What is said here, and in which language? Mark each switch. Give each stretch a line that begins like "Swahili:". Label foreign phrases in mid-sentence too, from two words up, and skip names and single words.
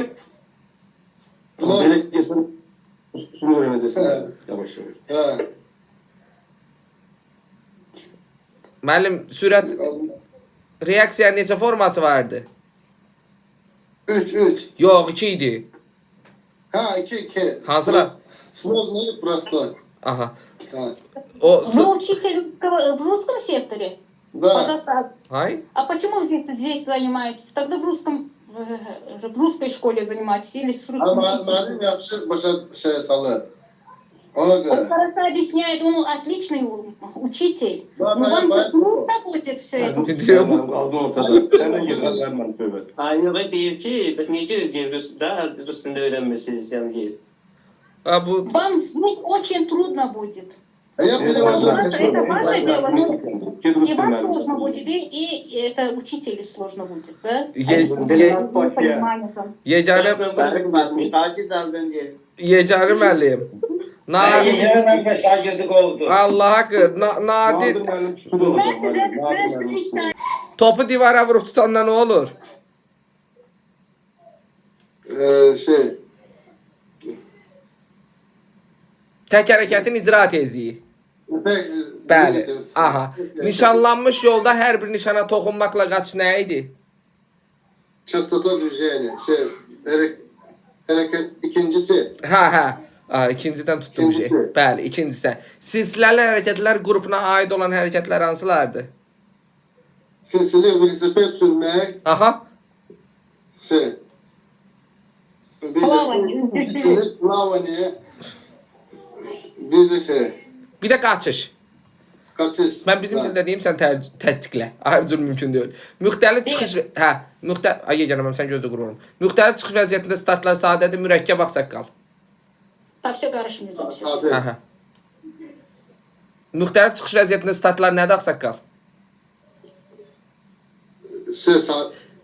Azerbaijani: Belə gəlsən, üstünü öyrənəcəksən, yavaş-yavaş. Müəllim, sürət reaksiyanın neçə forması vardı? 3. Yox, 2 idi. 2. Hansılar?
Russian: Сложный, простой. Вы учитель в русском секторе? Да. Пожалуйста. Hay? А почему здесь занимаетесь? Тогда в русской школе занимаетесь или с русским учителем?
Azerbaijani: Müəllim yaxşı başa salır. Ona
Russian: Он
Azerbaijani: görə.
Russian: хорошо объясняет, он отличный учитель. Да, Но вам да, же трудно будет все это.
Azerbaijani: Qaldı ortada. Səndən gedirəm, verməm söhbət. Aynı deyir ki, biz necə daha rus dilində öyrənmisiniz, yəni deyir. Bu
Russian: Вам здесь очень трудно будет. Я перевожу. Это ваше дело, но
Azerbaijani: Ged rus
Russian: и вам
Azerbaijani: dilini
Russian: сложно будет, и это учителю сложно будет, да?
Azerbaijani: yeganə müəllim. Allah haqqı, nadir. Topu divara vurup tutanda ne olur? Tek hərəkətin icra tezliyi. Bəli. Nişanlanmış yolda hər bir nişana toxunmaqla qaçış nə idi?
Russian: Частота движения.
Azerbaijani: Hərəkət ikincisi. İkincidən tutduğum şey. Bəli, ikincisindən. Silsiləli hərəkətlər qrupuna aid olan hərəkətlər hansılardır? Silsilə velosiped sürmək. Plavaniya. Bir də Bir də qaçış. Qaçış. Mən bizim dildə deyim, sən təsdiqlə. Ayrı cür mümkün deyil. Müxtəlif çıxış sən gözlə qurbanım. Müxtəlif çıxış vəziyyətində startlar sadədir, mürəkkəb ağsaqqal.
Russian: Так, все karışmayacak.
Azerbaijani: Müxtəlif çıxış vəziyyətində startlar nədir ağsaqqal?